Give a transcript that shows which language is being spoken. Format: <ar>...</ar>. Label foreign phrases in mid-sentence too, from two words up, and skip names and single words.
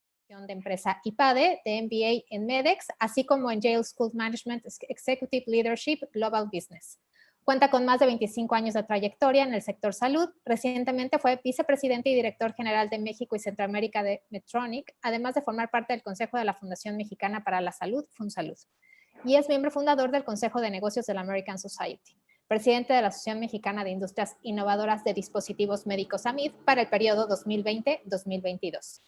<es>de empresa IPADE, de MBA en MEDEX, así como en</es> <en>Yale School of Management Executive Leadership Global Business.</en> <es>Cuenta con más de 25 años de trayectoria en el sector salud. Recientemente fue vicepresidente y director general de México y Centroamérica de Medtronic, además de formar parte del Consejo de la Fundación Mexicana para la Salud, FunSalud. Y es miembro fundador del Consejo de Negocios de la American Society, presidente de la Asociación Mexicana de Industrias Innovadoras de Dispositivos Médicos AMID para el periodo 2020-2022.</es>